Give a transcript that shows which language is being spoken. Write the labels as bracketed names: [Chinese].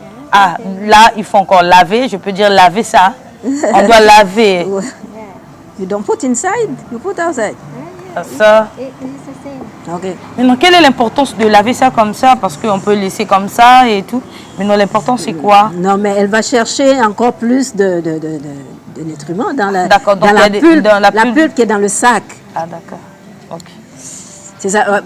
[French] Ah, là, il faut encore laver. Je peux dire laver ça. On doit laver. [English] You don't put inside, you put outside. [French] Ça. Ok. Maintenant, quelle est l'importance de laver ça comme ça? Parce qu'on peut laisser comme ça et tout. Maintenant, l'importance, c'est quoi? Non, mais elle va chercher encore plus de nutriments dans la pulpe qui est dans le sac. Ah, d'accord. Ok. C'est ça.